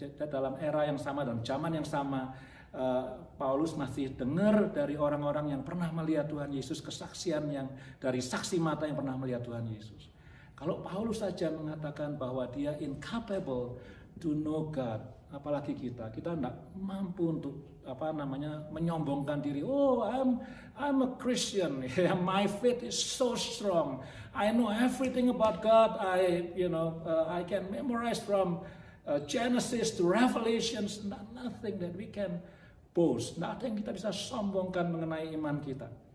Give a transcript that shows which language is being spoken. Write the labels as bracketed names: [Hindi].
[Indonesian] Dalam era yang sama dan zaman yang sama, Paulus masih dengar dari orang-orang yang pernah melihat Tuhan Yesus, kesaksian yang dari saksi mata yang pernah melihat Tuhan Yesus. Kalau Paulus saja mengatakan bahwa dia [English] incapable to know God, [Indonesian] apalagi kita tidak mampu untuk menyombongkan diri. [English] Oh, I'm a Christian. My faith is so strong. I know everything about God. I can memorize from Genesis to Revelations. Nothing that we can boast. [Indonesian] Tidak ada yang kita bisa sombongkan mengenai iman kita.